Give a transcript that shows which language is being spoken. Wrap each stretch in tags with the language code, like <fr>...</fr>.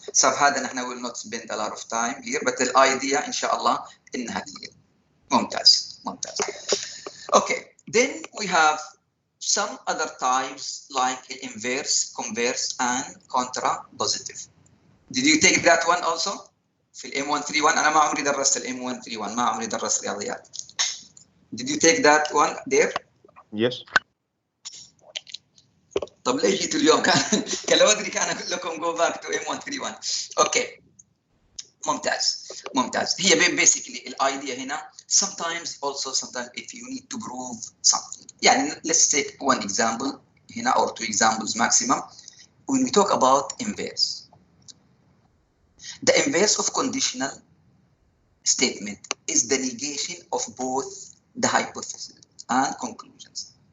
<en>So</en> <ar>هذا نحن</ar> <en>will not spend a lot of time here, but the idea</en> <ar>إن شاء الله إنها هي. ممتاز.</ar> <en>Okay, then we have some other types like inverse, converse, and contrapositive. Did you take that one also?</en> <ar>في M131 أنا ما عمري درست M131 ما عمري درست رياضيات.</ar> <en>Did you take that one there? Yes.</en> <ar>طب ليش جيتوا اليوم؟ كان لو ادري كان اقول لكم</ar> <en>go back to</en> <ar>M131. Okay. ممتاز ممتاز. هي</ar> <en>basically الايديا</en> <ar>هنا</ar> <en>sometimes if you need to prove something.</en> <ar>يعني</ar> <en>let's take one example</en> <ar>هنا</ar> <en>or two examples maximum. When we talk about inverse, the inverse of conditional statement is the negation of both the hypothesis and conclusions.</en>